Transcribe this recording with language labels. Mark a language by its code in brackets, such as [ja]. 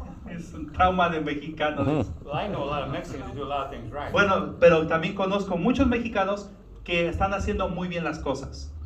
[es] Es un trauma de mexicano. [en] Well, I know a lot of Mexicans who do a lot of things right. [es] Bueno, pero también conozco muchos mexicanos que están haciendo muy bien las cosas.